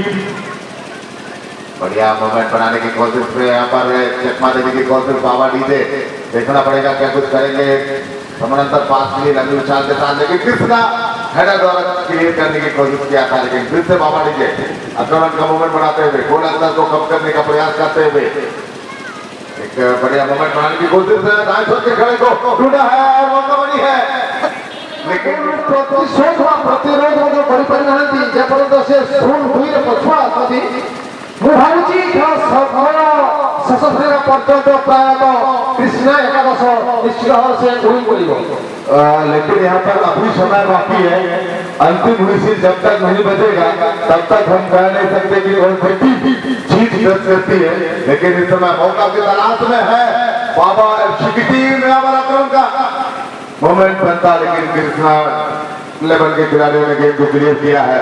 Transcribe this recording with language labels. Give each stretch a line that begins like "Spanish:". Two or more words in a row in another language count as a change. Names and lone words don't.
Hindi: बढ़िया मूवमेंट बनाने की कोशिश में यहाँ पर चकमा देने की कोशिश बाबा डीजे, देखना पड़ेगा क्या कुछ करेंगे, समानांतर पास के लिए लंबी उछाल के साथ, लेकिन कृष्णा हेडर द्वारा क्लियर करने की कोशिश किया था, लेकिन फिर से बाबा डीजे आक्रमण का मूवमेंट बनाते हुए गोल अंतर को कम करने का प्रयास करते हुए एक बढ़िया मोमेंट बनाने की कोशिश है, दाएं छोर के खड़े को ढूंढा है और मौका बनी है, लेकिन
Odia: ପ୍ରତିଶୋଧ ବା ପ୍ରତିରୋଧ ମଧ୍ୟ କରିପାରିନାହାନ୍ତି ଯେପର୍ଯ୍ୟନ୍ତ ସେ 0-2ରେ ପଛୁଆ ଅଛନ୍ତି। ମୁଁ ଭାବୁଛି ଖେଳ ଶେଷ ଫେରିବା ପର୍ଯ୍ୟନ୍ତ ପ୍ରାୟତଃ କୃଷ୍ଣା ଏକାଦଶ ନିଶ୍ଚିତ ଭାବରେ ସେ ୱିନ୍ କରିବ।
Hindi: लेकिन यहाँ पर अभी समय बाकी है, अंतिम हुई जब तक नहीं बजेगा तब तक हम कह नहीं सकते कि और जीत दर्ज करती है, लेकिन इस समय मौका की तलाश में है बाबा एफसी की टीम। आक्रमण का मोमेंट बनता, लेकिन कृष्णा लेवल के खिलाड़ियों ने गेम को क्लियर किया है।